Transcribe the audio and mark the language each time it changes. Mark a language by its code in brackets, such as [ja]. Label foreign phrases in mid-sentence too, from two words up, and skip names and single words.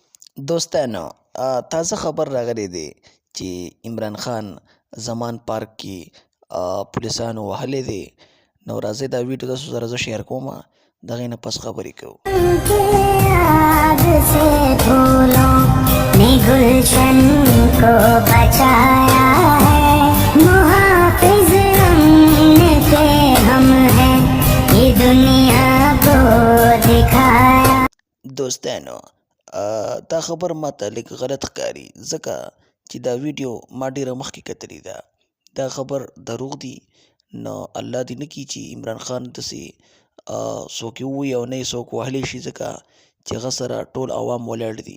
[ps] دوستانو تازه خبر راغلی دی چې عمران خان زمان پارک کې پولیسانو وهلی دی. نو راځئ دا ویډیو تاسو سره زه شیر کوم، د هغې نه پس خبرې کوو. [ur] آگ سے پھولوں نے گلشن کو بچایا ہے، محافظ ہم نے کے ہم ہیں، یہ دنیا کو دکھایا. [ps] دوستانو دا خبر ماته لږ غلط ښکاري ځکه چې دا ویډیو ما ډېره مخکې کتلې ده. دا خبر دروغ دی. نو الله دې نه کړي چې عمران خان داسې څوک یې ووایي او نه یې څوک وهلی شي ځکه چې هغه سره ټول عوام ولاړ دي.